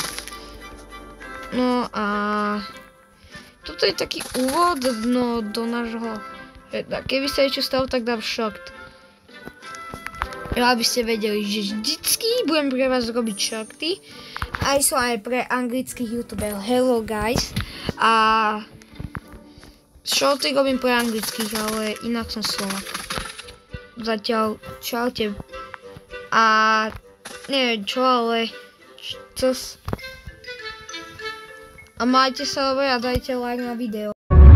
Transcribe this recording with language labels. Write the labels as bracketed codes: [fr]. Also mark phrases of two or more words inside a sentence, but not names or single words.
[sk] No a toto je taký úvod do nášho, keby sa niečo stalo, tak dám short. Aby ste vedeli, že vždycky budem pre vás robiť shorty. Aj som aj pre anglických youtuberov. [en] Hello guys. [sk] A shorty robím pre anglických, ale inak som Slovak. Zatiaľ čaute. A neviem čo, ale a majte sa dobre a dajte like na video.